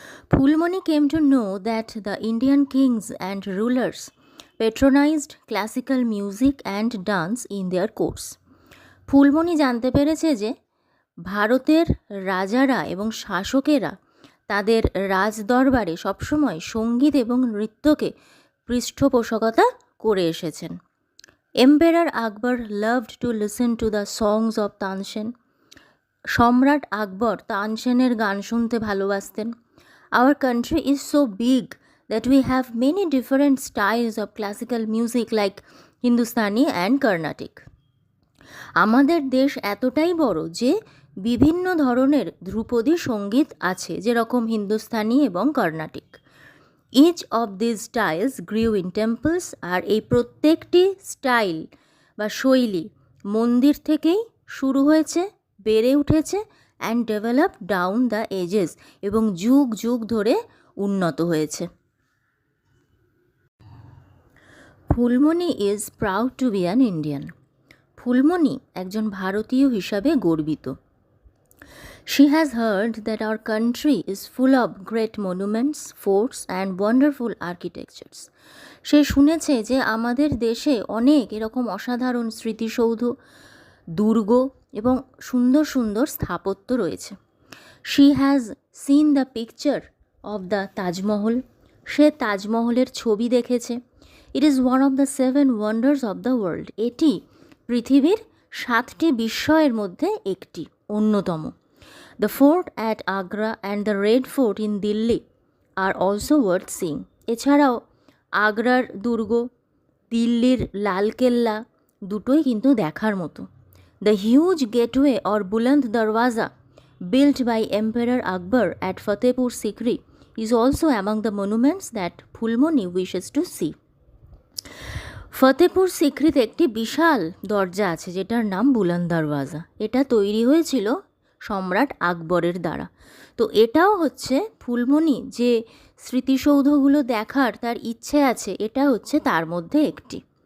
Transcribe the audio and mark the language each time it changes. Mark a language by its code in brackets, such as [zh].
[en] Fulmoni came to know that the Indian kings and rulers patronized classical music and dance in their courts. [bn] Phulmoni জানতে পেরেছে যে ভারতের রাজারা এবং শাসকেরা তাদের রাজদরবারে সবসময় সঙ্গীত এবং নৃত্যকে পৃষ্ঠপোষকতা করে এসেছেন। [en] Emperor Akbar loved to listen to the songs of Tansen. [bn] সম্রাট আকবর তানসেনের গান শুনতে ভালোবাসতেন। [en] Our country is so big that we have many different styles of classical music like Hindustani and Carnatic. [bn] আমাদের দেশ এতটাই বড় যে বিভিন্ন ধরনের ধ্রুপদী সঙ্গীত আছে, যেরকম হিন্দুস্তানি এবং Carnatic. [en] each of this styles grew in temples, [bn] আর এই প্রত্যেকটি স্টাইল বা শৈলী মন্দির থেকেই শুরু হয়েছে, বেড়ে উঠেছে, [en] and develop down the ages, [bn] এবং যুগ যুগ ধরে উন্নত হয়েছে। [en] Phulmoni is proud to be an Indian. [bn] Phulmoni একজন ভারতীয় হিসাবে গর্বিত। [en] She has heard that our country is full of great monuments, forts and wonderful architectures. [bn] সে শুনেছে যে আমাদের দেশে অনেক এরকম অসাধারণ স্মৃতিসৌধ, দুর্গ এবং সুন্দর সুন্দর স্থাপত্য রয়েছে। [en] She has seen the picture of the Taj Mahal. [bn] সে তাজমহলের ছবি দেখেছে। [en] It is one of the 7 wonders of the world. [bn] এটি পৃথিবীর 7টি বিস্ময়ের মধ্যে একটি, অন্যতম। [en] The fort at Agra and the Red Fort in Delhi are also worth seeing. [bn] এছাড়াও আগ্রার দুর্গ, দিল্লির লালকেল্লা দুটোই কিন্তু দেখার মতো। [en] The huge gateway or Buland Darwaza built by Emperor Akbar at Fatehpur Sikri is also among the monuments that Phulmoni wishes to see. [bn] Fatehpur সিক্রিতে একটি বিশাল দরজা আছে যেটার নাম বুলন্দ দরওয়াজা। এটা তৈরি হয়েছিল সম্রাট আকবরের দ্বারা। তো এটাও হচ্ছে ফুলমণি যে স্মৃতিসৌধগুলো দেখার তার ইচ্ছে আছে, এটা হচ্ছে তার মধ্যে একটি।